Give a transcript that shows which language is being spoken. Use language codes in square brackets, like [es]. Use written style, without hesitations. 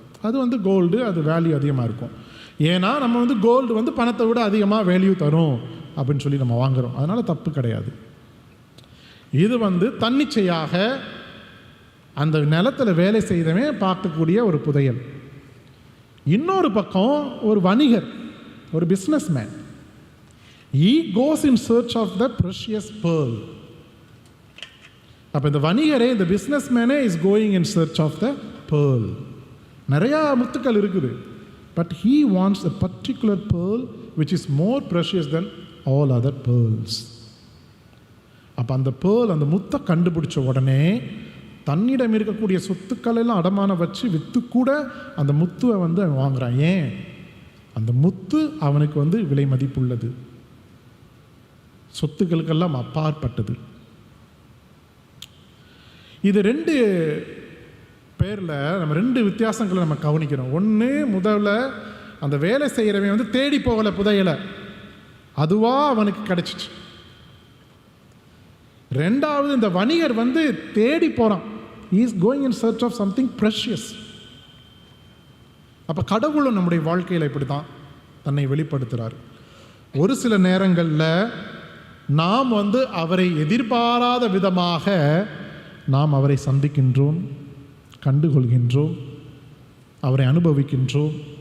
[ta] அது வந்து கோல்டு, அது வேல்யூ அதிகமாக இருக்கும். ஏன்னா நம்ம வந்து கோல்டு வந்து பணத்தை விட அதிகமாக வேல்யூ தரும் அப்படின்னு சொல்லி நம்ம வாங்குகிறோம். அதனால் தப்பு கிடையாது. இது வந்து தன்னிச்சையாக அந்த நிலத்தில் வேலை செய்தவன் பார்க்கக்கூடிய ஒரு புதையல். இன்னொரு பக்கம் ஒரு வணிகர் ஒரு business man. [en] He goes in search of the precious pearl. [ta] அப்போ இந்த வணிகரே, இந்த [en] Business மேனே is going in search of the pearl. [ta] நிறையா முத்துக்கள் இருக்குது, [en] But he wants a particular pearl which is more precious than all other pearls. [ta] அப்போ அந்த pearl, அந்த முத்தை கண்டுபிடிச்ச உடனே தன்னிடம் இருக்கக்கூடிய சொத்துக்கள் எல்லாம் அடமானம் வச்சு விற்று கூட அந்த முத்துவை வந்து அவன் வாங்குறான். ஏன்? அந்த முத்து அவனுக்கு விலை மதிப்புள்ளது, சொத்துக்களுக்கெல்லாம் அப்பாற்பட்டது. இது 2 பேரில் நம்ம 2 வித்தியாசங்களை நம்ம கவனிக்கிறோம். ஒன்று, முதல்ல அந்த வேலை செய்கிறவன் தேடி போகலை புதையலை, அதுவாக அவனுக்கு கிடைச்சிச்சு. 2வது, இந்த வணிகர் தேடி போகிறான். [en] he is going in search of something precious. [ta] அப்போ கடவுளும் நம்முடைய வாழ்க்கையில் இப்படி தான் தன்னை வெளிப்படுத்துகிறார். ஒரு சில நேரங்களில் நாம் அவரை எதிர்பாராத விதமாக நாம் அவரை சந்திக்கின்றோம், கண்டுகொள்கின்றோம், அவரை அனுபவிக்கின்றோம்.